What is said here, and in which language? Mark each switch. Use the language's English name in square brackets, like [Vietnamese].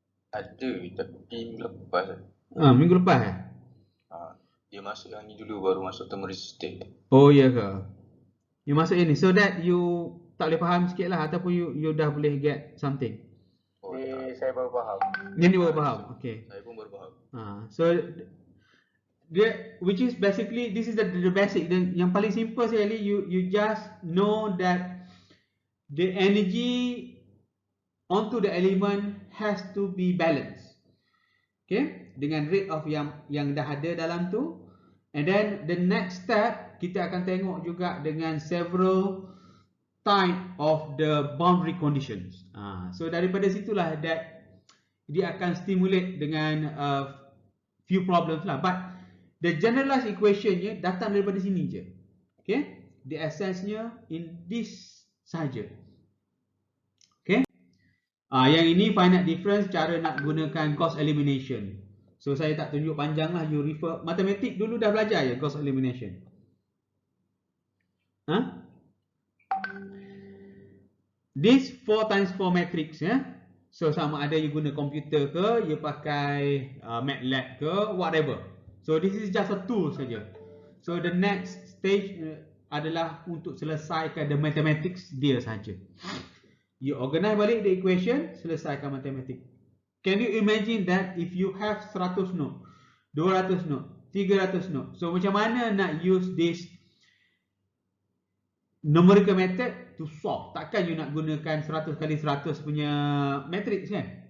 [Malay] Ada tapi minggu lepas. Minggu lepas eh? Dia masuk yang ni dulu baru masuk thermal resistant. Oh ya ke? You masuk ini so that you tak boleh faham sikit lah, ataupun you dah boleh get something. Oh saya baru faham. Yang ni baru faham. Okay. Saya pun baru faham. [English] So dia, which is basically this is the basic. [Malay] Dan yang paling simple sekali, [English] you just know that the energy onto the element has to be balanced. [Malay] Okay, dengan rate of yang dah ada dalam tu. [English] And then the next step [Malay] kita akan tengok juga dengan [English] several type of the boundary conditions. [Malay] So daripada situlah that dia akan stimulate dengan few problems lah. [English] But the generalized equation-nya [Malay] datang daripada sini je. [English] Okay, the essence-nya in this saja. [Malay] Okay, yang ini finite difference, cara nak gunakan Gauss elimination. So saya tak tunjuk panjang lah, you refer matematik dulu dah belajar ya Gauss elimination. [English] This 4 times 4 matrix [Malay] ya. So sama ada you guna komputer ke, you pakai MATLAB ke, whatever. [English] So this is just a tool saja. So the next stage [Malay] adalah untuk selesaikan [English] the mathematics dia saja. You organize balik the equation, [Malay] selesaikan matematik. [English] Can you imagine that if you have 100 note, 200 note, 300 note. So [Malay] macam mana nak [English] use this numerical method to solve? [Malay] Takkan you nak gunakan 100 kali 100 punya matrix kan?